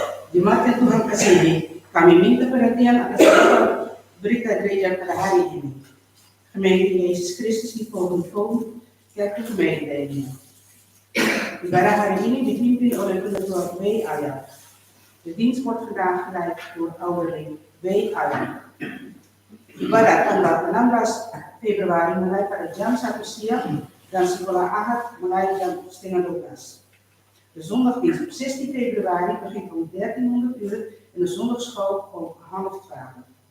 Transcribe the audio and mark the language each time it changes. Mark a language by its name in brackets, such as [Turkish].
[Indonesian] Jemaat yang Tuhan kasihi, kami minta perhatian atas berita gereja pada hari ini. Gemeente Yesus Kristus di Vogelfoon, Kerk de Gemeente ini. Ibadah hari ini dipimpin oleh Penatua W. Ayat. [Dutch] De dienst wordt vandaag geleid door ouderling W. [Indonesian] Ayat. Ibadah tanggal 16 Februari mulai pada jam 1 siang dan sekolah Ahad mulai jam setengah 12. [Dutch] De zondagdienst op 16 februari begint om 1300 uur en de zondagschool om 11:30.